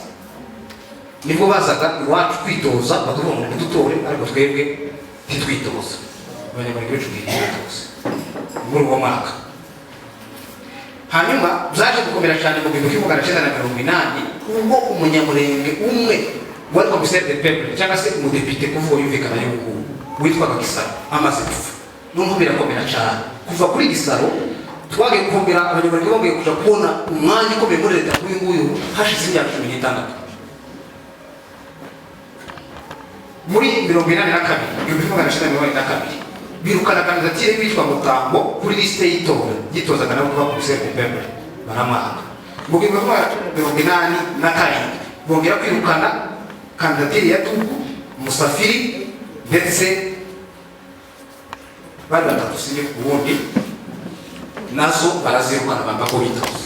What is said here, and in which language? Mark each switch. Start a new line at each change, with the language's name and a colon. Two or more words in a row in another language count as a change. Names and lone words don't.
Kinyarwanda: Nibwo bazaga iwacu kwitoza bakavuga ngo dutore ariko twebwe ntitwitoza. Abanyamurenge benshi ntibitoza muri uwo mwaka. Hanyuma byaje gukomera cyane mu gihumbi kimwe magana cyenda na mirongo inani ubwo umunyamurenge umwe wari
French: commissaire de peuple
Kinyarwanda: cyangwa se umudepite kuvuga yumvikana y'ubu witwaga Gisaro amaze gupfa. Numva birakomera cyane kuva kuri Gisaro twagiye kumbira abanyamurenge bongeye kuja kubona umwanya ukomeye muri leta kuri nguyu hashize imyaka 16. Muri 1982 igihumbi kimwe magana cyenda mirongo inani na kabiri birukana kandidatire witwa Mutambo kuri liste y'itora yitozaga nabo kuba
French: commissaire de peuple
Kinyarwanda: baramwanga. Mu gihumbi kimwe magana cyenda mirongo inani na karindwi bongera kwirukana kandidatire ya Tugu Musafiri ndetse bari batatu sinye ubundi nazo barazirukana bamba ko bitoza.